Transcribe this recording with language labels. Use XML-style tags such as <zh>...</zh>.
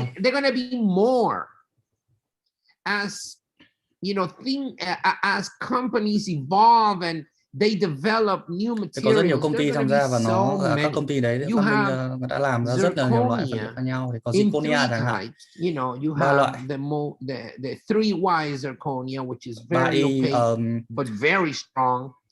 <en>And they're going to be more as you know, as companies evolve and they develop new materials.</en> <vi>Có rất nhiều công ty tham gia và các công ty đấy đã làm ra rất là nhiều loại vật liệu khác nhau. Thì có zirconia chẳng hạn.</vi> <en>You know, you have the 3Y zirconia, which is very opaque but very strong.</en>